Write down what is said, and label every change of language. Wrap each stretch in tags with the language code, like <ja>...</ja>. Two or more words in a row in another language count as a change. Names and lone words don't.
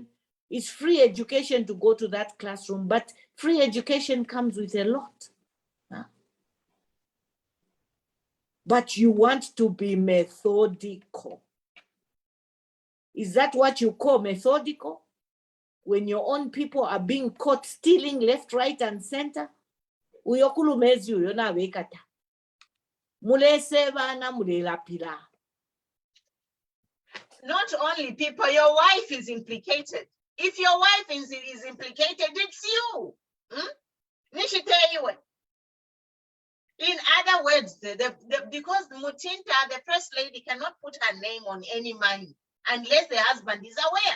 <en>It's free education to go to that classroom, but free education comes with a lot. But you want to be methodical. Is that what you call methodical? When your own people are being caught stealing left, right, and center?</en> <bem>Uyokulumezi uyo na wekata. Mulese bana mulelapila.</bem> <en>Not only people, your wife is implicated. If your wife is implicated, it's you.</en> <bem>Nishiteyiwe.</bem> <en>In other words, because Mutinta, the first lady, cannot put her name on any money unless the husband is aware.</en>